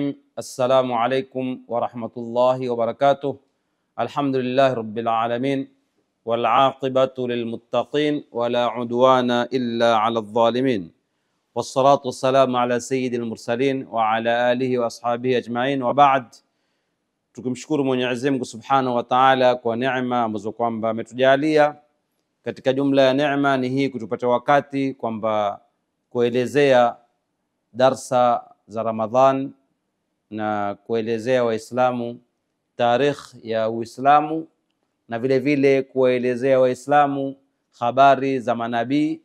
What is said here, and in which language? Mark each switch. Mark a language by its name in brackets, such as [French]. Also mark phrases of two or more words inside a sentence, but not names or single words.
[Arabic] السلام عليكم ورحمة الله وبركاته. الحمد لله رب العالمين والعاقبة للمتقين ولا عدوان إلا على الظالمين، والصلاة والسلام على سيد المرسلين وعلى آله وأصحابه أجمعين، وبعد. [Swahili] Tukimshukuru Mwenyezi Mungu [Arabic] سبحانه وتعالى [Swahili] kwa neema ambazo kwamba ametujalia. Katika jumla ya neema ni hii kutupata wakati kwamba kuelezea darsa za Ramadhan na kuelezea Waislamu tarikh ya Uislamu na vile vile kuelezea Waislamu habari za manabii.